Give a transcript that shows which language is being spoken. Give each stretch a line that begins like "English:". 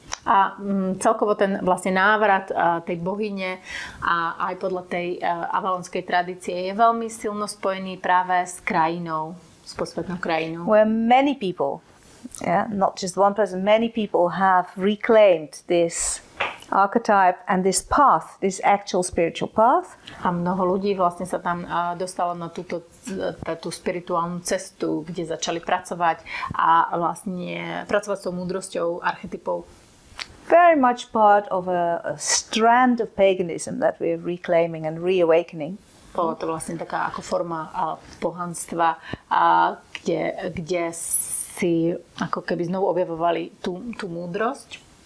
Slovak: A celkovo ten vlastne návrat tej bohyne a aj podľa tej avalonskej tradície je veľmi silno spojený práve s krajinou, s posvetnou krajinou.
English: Where many people, not just one person, many people have reclaimed this archetype and this path, this actual spiritual path.
Slovak: A mnoho ľudí vlastne sa tam dostalo na tú spirituálnu cestu, kde začali pracovať a vlastne pracovať s tou múdrosťou archetypov.
English: Very much part of a strand of paganism that we are reclaiming and reawakening.
Slovak: Bolo to vlastne taká ako forma pohanstva, kde si ako keby znovu objavovali tú múdrosť.